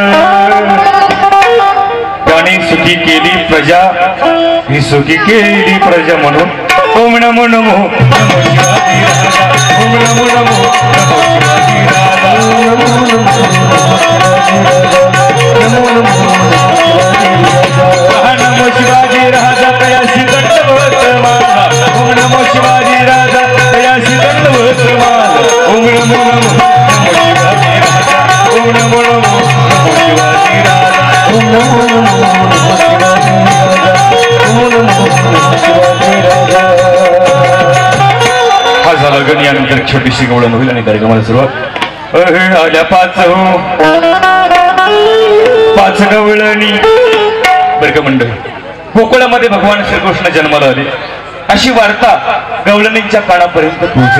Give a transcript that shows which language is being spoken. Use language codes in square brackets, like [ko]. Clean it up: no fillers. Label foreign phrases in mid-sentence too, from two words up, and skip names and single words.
[mr] त्याने सुखी केली प्रजा ही सुखी केली प्रजा म्हणून ओम नमो नमो नमो शिवाजी राजा ओम नमो नमो नमो शिवाजी राजा नमो शिवाजी राजा तयाशी दंडवत माझा ओम नमो शिवाजी राजा तयाशी दंडवत माझा ओम नमो नमो ओम नमो नमो नमो शिवाजी राजा ओम नमो नमो नमो शिवाजी राजा ओम नमो नमो शिवाजी राजा। हा झाला गण। यानंतर छोटीशी गवळण होईल आणि कार्यक्रमाला सुरुवात। आल्या पाच गवळणी बरं का मंडळी गोकुळामध्ये भगवान श्रीकृष्ण जन्माला आले अशी वार्ता गवळणींच्या कानापर्यंत पोहोचली।